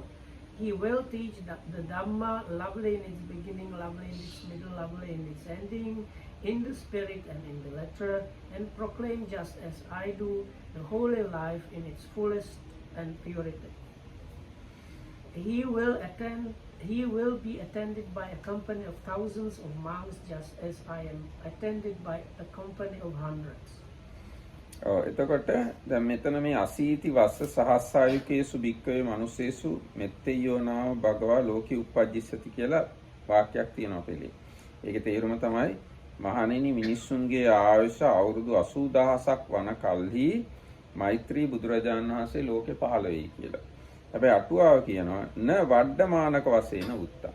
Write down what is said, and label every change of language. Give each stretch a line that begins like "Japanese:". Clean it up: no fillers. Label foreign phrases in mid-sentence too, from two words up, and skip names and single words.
English: He will teach the Dhamma, lovely in its beginning, lovely in its middle, lovely in its ending, in the spirit and in the letter, and proclaim just as I do the holy life in its fullest and purity. He will be attended by a company of thousands of monks, just as I am attended by a company of hundreds.
Sinhala: එතකොට දැන් මෙතන මේ
Pali: අසීති වස්ස සහස්සායුකේසු භික්කවේ මනුස්සේසු මෙත්තේයෝ නාම භගවා ලෝකේ උප්පජ්ජිස්සති
Sinhala: කියලා වාක්‍යයක් තියෙනවා පිළි. ඒකේ තේරුම තමයි මහණෙනි මිනිස්සුන්ගේ ආයුෂ අවුරුදු 80000ක් වන කල්හි මෛත්‍රී බුදුරජාණන් වහන්සේ ලෝකේ පහළ වෙයි කියලා. හැබැයි අටුවාව කියනවා
Pali: න වඩ්ඩමානක
Sinhala: වශයෙන් උත්තා.